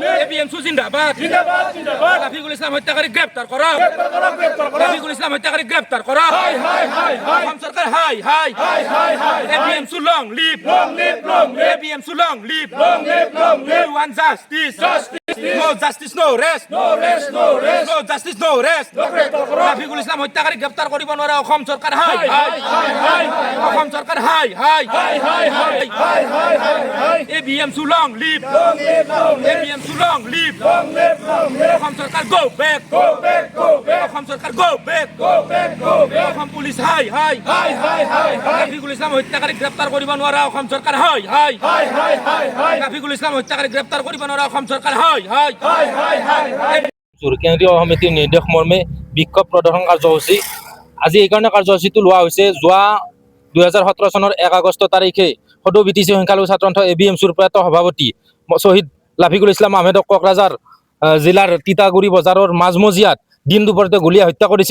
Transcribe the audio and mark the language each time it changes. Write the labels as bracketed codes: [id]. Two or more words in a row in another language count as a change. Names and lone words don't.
[bn] এপিএমসি জিন্দাবাদ জিন্দাবাদ জিন্দাবাদ রাফিকুল ইসলাম হত্যাকারী গ্রেফতার করো গ্রেপ্তার করো রাফিকুল ইসলাম হত্যাকারী গ্রেফতার করো হাই হাই হাই হাই অসম সরকার হাই হাই হাই হাই হাই [en] APMC long live long live APMC long live long live We want justice. No justice, no rest. no rest no rest No justice, no rest. [bn] গ্রেপ্তার করো [as] রাফিকুল ইসলাম হত্যাকারী গ্রেফতার কৰিব নোৱাৰে অসম চৰকাৰ হাই হাই হাই হাই হাই অসম চৰকাৰ হাই হাই হাই হাই হাই হাই হাই হাই হাই [en] APMC long live long live APMC long live long live [as] অসম চৰকাৰ [en] go back go back [as] অসম চৰকাৰ [en] go back go back [as] অসম পুলিচ হাই হাই হাই হাই হাই হাই ৰাফিকুল ইছলাম হত্যাকাৰী গ্ৰেপ্তাৰ কৰিব নোৱাৰা অসম চৰকাৰ হাই হাই হাই হাই হাই হাই ৰাফিকুল ইছলাম হত্যাকাৰী গ্ৰেপ্তাৰ কৰিব নোৱাৰা অসম চৰকাৰ হাই হাই হাই হাই হাই হাই কেন্দ্ৰীয় সমিতিৰ নিৰ্দেশ মৰ্মে বিক্ষোভ প্ৰদৰ্শন কাৰ্যসূচী আজি এইকাৰণে কাৰ্যসূচীটো লোৱা হৈছে যোৱা 2017 চনৰ 1 আগষ্ট তাৰিখে সদৌ বিটিচি সংখ্যালঘু ছাত্ৰ সন্থা এবিএমচিৰ প্ৰয়াত সভাপতি শ্বহীদ লাফিকুল ইছলাম আহমেদক কোকৰাঝাৰ জিলাৰ তিতাগুৰি বজাৰৰ মাজমজিয়াত দিন দুপৰতে গুলীয়াই হত্যা কৰিছিল।